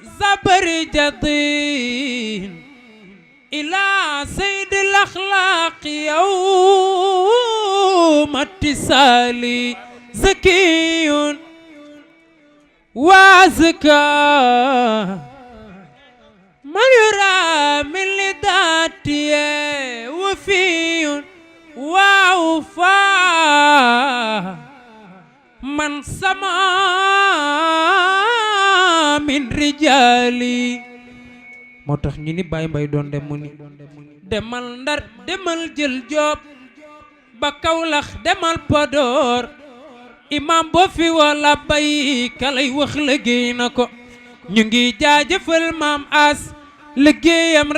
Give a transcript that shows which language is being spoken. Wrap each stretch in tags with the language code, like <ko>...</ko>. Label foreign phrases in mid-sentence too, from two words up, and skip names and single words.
<ar>زبرجدين إلى سيد الأخلاق يوم اتصالي زكي وازكى من يرى من لذاتي وفي وأوفى من سما من رجالي</ar> <wo>moo tax ñu ni Baye Mbaye doon dem mu ni demal Ndar demal jël Joob ba Kawlax demal Podor imam boo fi wala bay kalay wax liggéey na ko ñu ngi jaajëfal maam As liggéeyam</wo>